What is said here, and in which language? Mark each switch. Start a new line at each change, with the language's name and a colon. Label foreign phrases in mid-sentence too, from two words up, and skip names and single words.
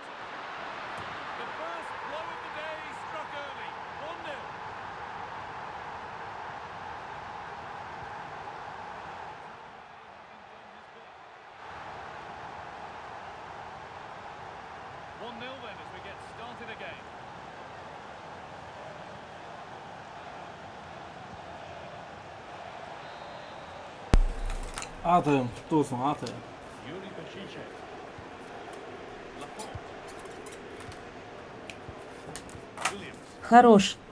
English: The first blow of the day struck early, 1-0. Then as we get started again.
Turkish: Aferin, kutlu olsun, aferin.
Russian: Хорош.